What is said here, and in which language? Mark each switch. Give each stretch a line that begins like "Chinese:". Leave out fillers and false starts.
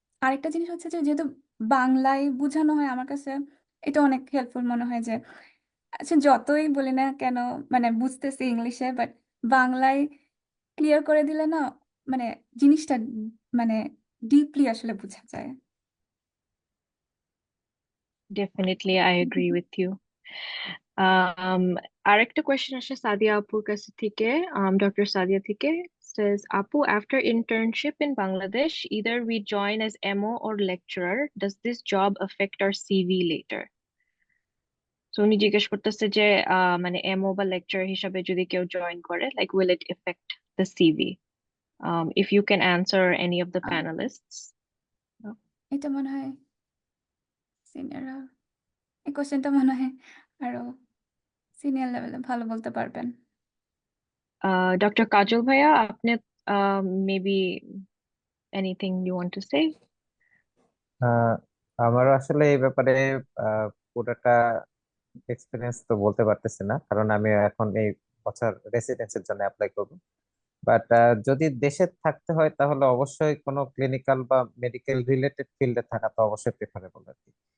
Bangla: আরেকটা জিনিস হচ্ছে যে যেহেতু বাংলায় বোঝানো হয়, আমার কাছে এটা অনেক হেল্পফুল মনে হয়, যে আচ্ছা যতই বলি না কেন মানে বুঝতেছি ইংলিশে, বাট বাংলায় ক্লিয়ার করে দিলে না, মানে জিনিসটা মানে ডিপলি আসলে বোঝা যায়।
English: Definitely, I agree with you.
Bangla: Um, আরেকটা কোয়েশ্চেন আসে সাদিয়া আপুর কাছে থেকে, ডক্টর সাদিয়া থেকে।
English: Says, Apu, after internship in Bangladesh, either we join as MO or lecturer. Does this job affect our CV later?
Bangla: So উনি জিজ্ঞেস করতেছে যে মানে এমও বা লেকচার হিসাবে যদি কেউ জয়েন করে,
English: like will it affect the CV? If you can answer any of the Um, panelists.
Bangla: এটা মনে হয় সিনিয়ররা এই কোশ্চেনটা মনে হয় আরো সিনিয়র লেভেলে ভালো বলতে পারবেন।
English: Dr. Kajal Bhaiya, apne maybe anything you want to say?
Bangla: আমার আসলে এই ব্যাপারে পুরোটা এক্সপিরিয়েন্স তো বলতে পারতেছি না, কারণ আমি এখন এই বছর রেসিডেন্সির জন্য অ্যাপ্লাই করব। বাট যদি দেশে থাকতে হয় তাহলে অবশ্যই কোনো ক্লিনিক্যাল বা মেডিকেল রিলেটেড ফিল্ডে থাকা তো অবশ্যই প্রেফারেবল আর কি।